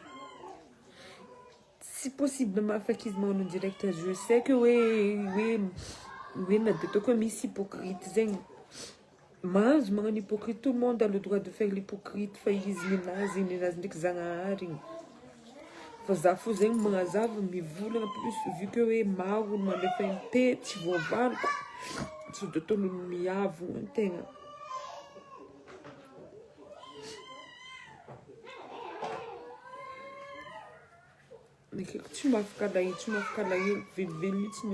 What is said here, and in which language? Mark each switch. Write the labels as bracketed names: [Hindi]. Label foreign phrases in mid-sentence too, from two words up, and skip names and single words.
[French] si possible [Malagasy] mahafaky izy magnano [French] en direct je sais que [Malagasy] hoe na de ataoko hoe misy hypocrite zegny mahazo magnano hypocrite [French] tout le monde a le droit de faire l'hypocrite [Malagasy] fa izy ninazy ndraiky zagnahary igny fa za fo zegny magnazava mivolagna [French] plus vu que [Malagasy] hoe maro olo mandefa impety tsy voavaloko tsy de ataon'olo miavogna antegna nekeko tsy mahafaka alahelo velivelo mihitsy ny